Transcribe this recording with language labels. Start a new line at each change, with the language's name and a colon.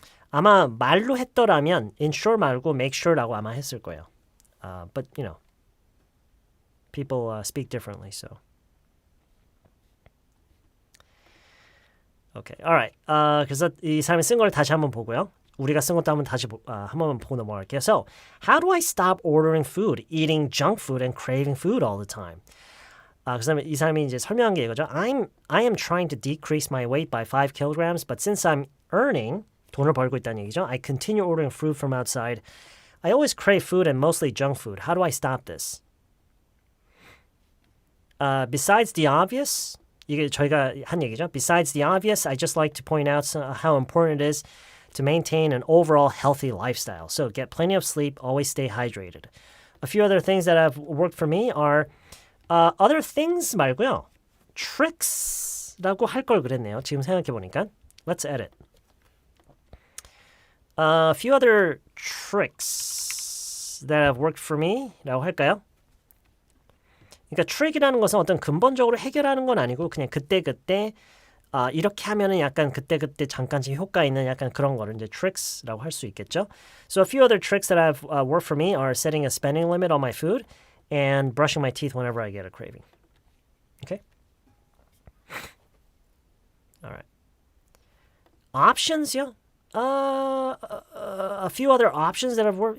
Korean: 아마 말로 했더라면 ensure 말고 make sure라고 아마 했을 거예요.
English: But you know, people speak differently, so. Okay, alright.
Korean: 그래서 이 사람이 쓴 걸 다시 한번 보고요. 우리가 쓴 것도 한번 다시 한 번만 보고 넘어갈게요.
English: So, how do I stop ordering food, eating junk food, and craving food all the time?
Korean: 그래서 이 사람이 이제 설명한 게 이거죠.
English: I am trying to decrease my weight by 5 kilograms, but since I'm earning,
Korean: 돈을 벌고 있다는 얘기죠.
English: I continue ordering food from outside. I always crave food and mostly junk food. How do I stop this? Besides the obvious,
Korean: 이게 저희가 한 얘기죠.
English: Besides the obvious, I just like to point out how important it is to maintain an overall healthy lifestyle. So get plenty of sleep, always stay hydrated. A few other things that have worked for me are other things
Korean: 말고요. tricks라고 할 걸 그랬네요. 지금 생각해 보니까.
English: Let's edit. A few other tricks that have worked for me라고 할까요?
Korean: 그러니까 트릭이라는 것은 어떤 근본적으로 해결하는 건 아니고 그냥 그때그때 이렇게 하면은 약간 그때그때 잠깐씩 효과 있는 약간 그런 거를 이제 tricks라고 할 수 있겠죠.
English: So a few other tricks that have worked for me are setting a spending limit on my food and brushing my teeth whenever I get a craving. Okay? All right. Options요? A few other options that have worked.